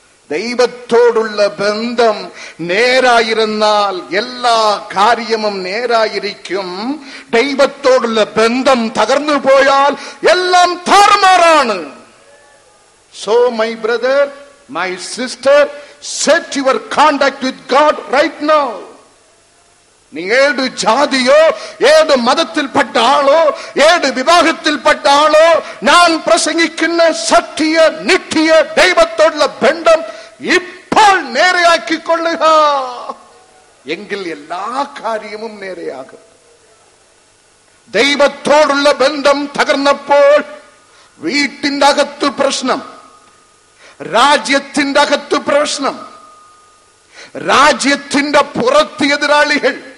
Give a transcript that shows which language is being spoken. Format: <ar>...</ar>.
<ml>ദൈവത്തോടുള്ള ബന്ധം നേരായിരുന്നാൽ എല്ലാ കാര്യവും നേരായിരിക്കും. ദൈവത്തോടുള്ള ബന്ധം തകർന്നു പോയാൽ എല്ലാം താറുമാറാണ്.</ml> <en>So my brother, my sister, set your contact with God right now.</en> <ml>നീ ഏത് ജാതിയോ ഏത് മതത്തിൽപ്പെട്ട ആളോ ഏത് വിഭാഗത്തിൽപ്പെട്ട ആളോ, ഞാൻ പ്രസംഗിക്കുന്ന സത്യ നിത്യ ദൈവത്തോടുള്ള ബന്ധം ഇപ്പോൾ നേരെയാക്കിക്കൊള്ളുക. എങ്കിൽ എല്ലാ കാര്യവും നേരെയാകും. ദൈവത്തോടുള്ള ബന്ധം തകർന്നപ്പോൾ വീട്ടിന്റെ അകത്ത് പ്രശ്നം, രാജ്യത്തിന്റെ അകത്ത് പ്രശ്നം, രാജ്യത്തിന്റെ പുറത്ത് എതിരാളികൾ.</ml>